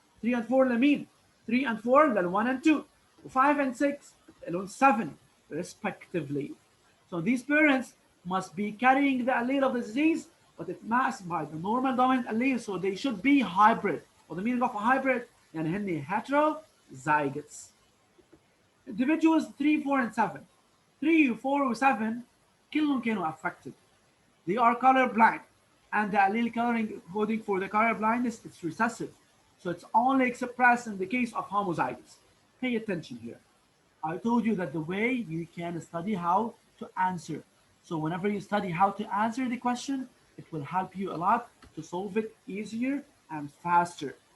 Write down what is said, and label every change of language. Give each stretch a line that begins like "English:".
English: 3 and 4
Arabic: لمين؟
English: 3 and 4 لل1 and 2, 5 and 6 لل7 respectively. So these parents must be carrying the allele of the disease, but it's masked by the normal dominant allele, so they should be hybrid. Or the meaning of a hybrid,
Arabic: يعني هن
English: heterozygotes. Individuals 3, 4 and 7.
Arabic: 3, 4 و7 كلهم كانوا
English: affected. They are color blind, and the allele coloring coding for the color blindness is recessive. So it's only expressed in the case of homozygous. Pay attention here. I told you that the way you can study how to answer. So whenever you study how to answer the question, it will help you a lot to solve it easier and faster.